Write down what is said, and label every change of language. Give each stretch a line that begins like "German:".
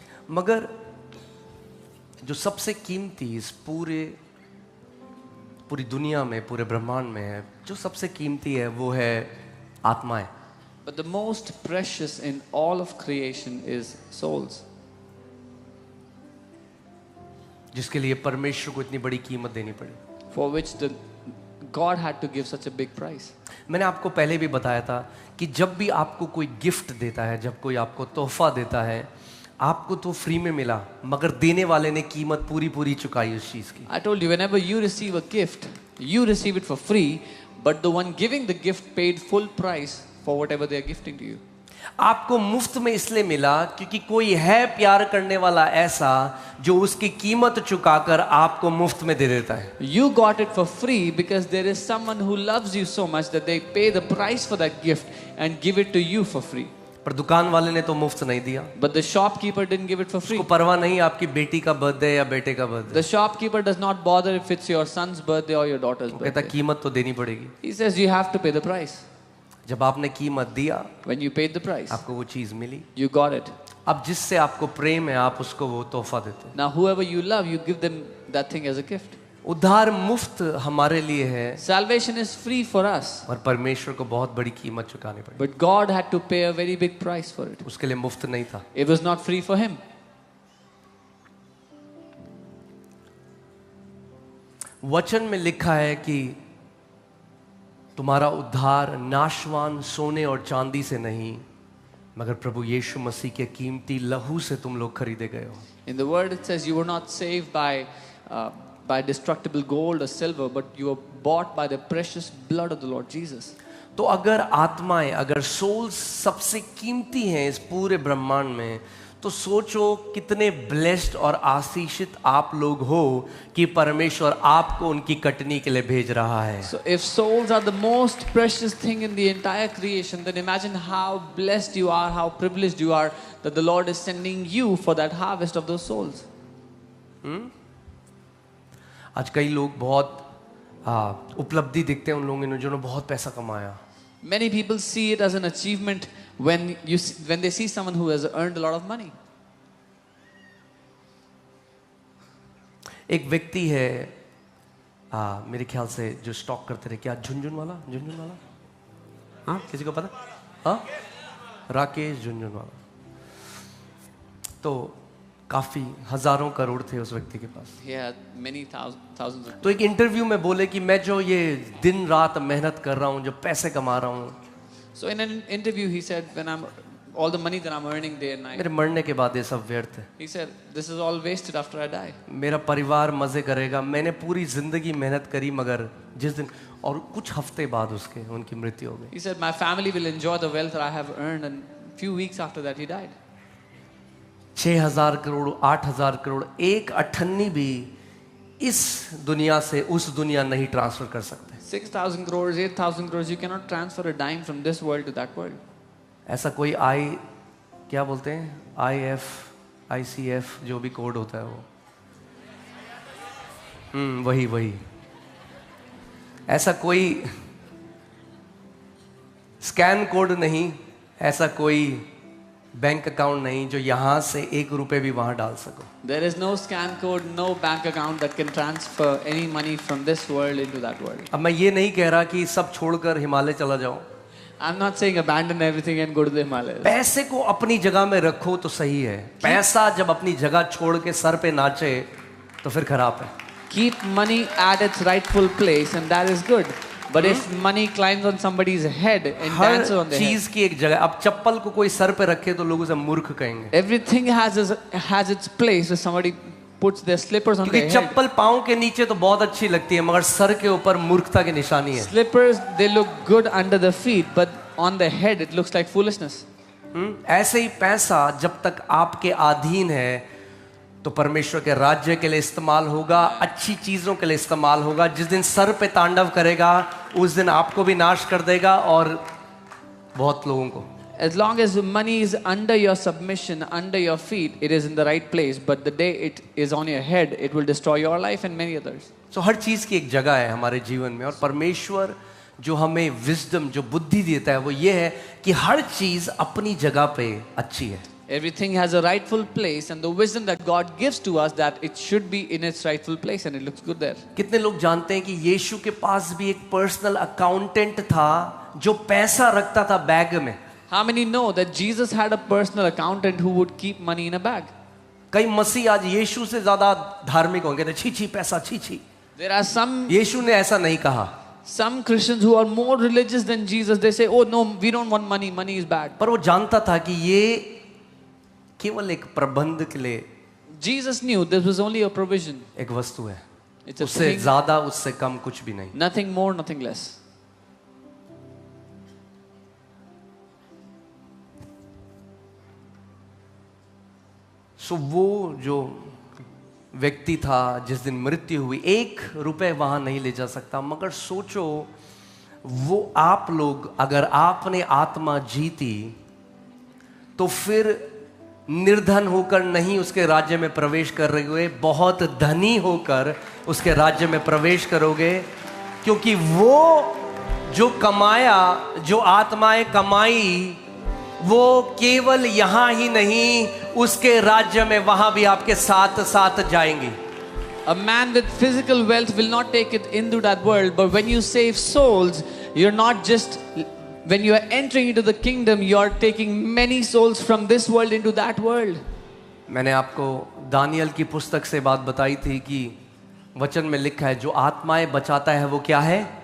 Hindi: मगर जो सबसे कीमती इस पूरी दुनिया में, पूरे ब्रह्मांड में है, जो सबसे कीमती है वो है आत्माएं.
English: But the most precious in all of creation is souls.
Hindi: जिसके लिए परमेश्वर को इतनी बड़ी कीमत देनी पड़ी.
English: For which God had to give such a big price.
Hindi: मैंने आपको पहले भी बताया था कि जब भी आपको कोई गिफ्ट देता है, जब कोई आपको तोहफा देता है, आपको तो फ्री में मिला, मगर देने वाले ने कीमत पूरी चुकाई उस चीज की.
English: I told you, whenever you receive a gift, you receive it for free, but the one giving the gift paid full price for whatever they are gifting to you.
Hindi: आपको मुफ्त में इसलिए मिला क्योंकि कोई है प्यार करने वाला ऐसा जो उसकी कीमत चुकाकर आपको मुफ्त में दे देता है.
English: You got it for free because there is someone who loves you so much that they pay the price for that gift and give it to you for free.
Hindi: पर दुकान वाले ने तो मुफ्त नहीं दिया.
English: But the shopkeeper didn't give it for free.
Hindi: उसको परवाह नहीं आपकी बेटी का बर्थडे या बेटे का birthday.
English: The shopkeeper does not bother if it's your son's birthday or your daughter's
Hindi: कहता
English: birthday.
Hindi: कीमत तो देनी पड़ेगी.
English: He says you have to pay the price.
Hindi: जब आपने कीमत दिया,
English: When you paid the price,
Hindi: आपको वो चीज मिली.
English: you got it.
Hindi: अब जिससे आपको प्रेम है आप उसको वो तोहफा देते हैं.
English: Now whoever you love, you give them that thing as a gift.
Hindi: उद्धार मुफ्त हमारे लिए है,
English: Salvation is free for us,
Hindi: और परमेश्वर को बहुत बड़ी कीमत चुकानी पड़ी.
English: but God had to pay a very big price for it.
Hindi: उसके लिए मुफ्त नहीं था.
English: It was not free for him.
Hindi: वचन में लिखा है कि तुम्हारा उद्धार नाशवान सोने और चांदी से नहीं, मगर प्रभु यीशु मसीह के कीमती लहू से तुम लोग खरीदे गए हो.
English: In the word it says you were not saved by destructible gold or silver, but you were bought by the precious blood of the Lord Jesus.
Hindi: तो अगर आत्माएं, अगर सोल्स सबसे कीमती हैं इस पूरे ब्रह्मांड में, तो सोचो कितने ब्लेस्ड और आशीषित आप लोग हो कि परमेश्वर आपको उनकी कटनी के लिए भेज रहा है.
English: So if souls are the most precious thing in the entire creation, then imagine how blessed you are, how privileged you are that the Lord is sending you for that harvest of those souls.
Hindi: आज कई लोग बहुत उपलब्धि दिखते हैं उन लोगों ने जिन्होंने बहुत पैसा कमाया.
English: Many people see it as an achievement when they see someone who has earned a lot of money.
Hindi: एक व्यक्ति है मेरे ख्याल से जो स्टॉक करते रहे, क्या झुनझुन वाला, हाँ किसी को पता? हाँ, राकेश झुनझुनवाला. तो काफी हजारों करोड़ थे उस व्यक्ति के पास.
English: He had many thousands of.
Hindi: तो एक इंटरव्यू में बोले कि मैं जो ये दिन रात मेहनत कर रहा हूँ, जो पैसे कमा रहा हूँ,
English: So in an interview he said, when all the money that I'm earning day and night,
Hindi: मेरे मरने के बाद ये सब व्यर्थ है.
English: he said, this is all wasted after I die.
Hindi: मेरा परिवार मजे करेगा, मैंने पूरी जिंदगी मेहनत करी, मगर जिस दिन और कुछ हफ्ते बाद उसके उनकी मृत्यु हो गई.
English: He said, my family will enjoy the wealth that I have earned, and few weeks after that he died.
Hindi: 6,000 crore, 8,000 crore, एक अठन्नी भी इस दुनिया से उस दुनिया नहीं ट्रांसफर कर सकते.
English: 6,000 crores, 8,000 crores, you cannot transfer a dime from this world to that world.
Hindi: ऐसा कोई क्या बोलते हैं, ICF जो भी कोड होता है वो, वही ऐसा कोई स्कैन कोड नहीं, ऐसा कोई बैंक अकाउंट नहीं जो यहां से 1 रुपए भी वहां डाल सको.
English: There is no scan code, no bank account that can transfer any money from this world into that world.
Hindi: अब मैं ये नहीं कह रहा कि सब छोड़कर हिमालय चला जाओ.
English: I'm not saying abandon everything and go to the Himalayas.
Hindi: पैसे को अपनी जगह में रखो तो सही है. पैसा जब अपनी जगह छोड़ के सर पे नाचे तो फिर खराब है.
English: Keep money at its rightful place and that is good. But if money climbs on somebody's head and dances on
Hindi: हर
English: their
Hindi: चीज
English: head,
Hindi: की एक जगह. अब चप्पल को कोई सर पे रखे तो लोग उसे मूर्ख कहेंगे,
English: everything has its place. If somebody puts their slippers on
Hindi: क्योंकि
English: their head,
Hindi: चप्पल पाँव के नीचे तो बहुत अच्छी लगती है, मगर सर के ऊपर मूर्खता की निशानी है.
English: slippers they look good under the feet, but on the head it looks like foolishness.
Hindi: ऐसे ही पैसा जब तक आपके अधीन है तो परमेश्वर के राज्य के लिए इस्तेमाल होगा, अच्छी चीजों के लिए इस्तेमाल होगा. जिस दिन सर पे तांडव करेगा उस दिन आपको भी नाश कर देगा और बहुत लोगों को.
English: As long as money is under your submission, under your feet, it is in the right place. But the day it is on your head, it will destroy your life and many others.
Hindi: So हर चीज की एक जगह है हमारे जीवन में, और परमेश्वर जो हमें विजडम, जो बुद्धि देता है, वो ये है कि हर चीज अपनी जगह पे अच्छी है.
English: Everything has a rightful place, and the wisdom that God gives to us, that it should be in its rightful place and it looks good there.
Hindi: कितने लोग जानते हैं कि यीशु के पास भी एक पर्सनल अकाउंटेंट था जो पैसा रखता था बैग में.
English: How many know that Jesus had a personal accountant who would keep money in a bag?
Hindi: कई मसीह आज यीशु से ज्यादा धार्मिक होंगे, तो छी पैसा छी.
English: There are some
Hindi: यीशु ने ऐसा नहीं कहा.
English: Christians who are more religious than Jesus. They say, oh no, we don't want money, money is bad.
Hindi: पर वो जानता था कि ये केवल एक प्रबंध के लिए
English: Jesus knew this was only a provision.
Hindi: एक वस्तु है,
English: It's a
Hindi: उससे
English: thing,
Hindi: ज्यादा उससे कम कुछ भी नहीं.
English: nothing more, nothing less.
Hindi: सो वो जो व्यक्ति था जिस दिन मृत्यु हुई, 1 रुपए वहां नहीं ले जा सकता. मगर सोचो, वो आप लोग, अगर आपने आत्मा जीती तो फिर निर्धन होकर नहीं उसके राज्य में प्रवेश करोगे, बहुत धनी होकर उसके राज्य में प्रवेश करोगे. क्योंकि वो जो कमाया, जो आत्माएं कमाई, वो केवल यहां ही नहीं, उसके राज्य में वहां भी आपके साथ साथ जाएंगी.
English: A man with physical wealth will not take it into that world, but when you save souls, you're not just, when you are entering into the kingdom, you are taking many souls from this world into that world.
Hindi: मैंने आपको Daniel की पुस्तक से बात बताई थी कि वचन में लिखा है, जो आत्माएं बचाता है वो क्या है?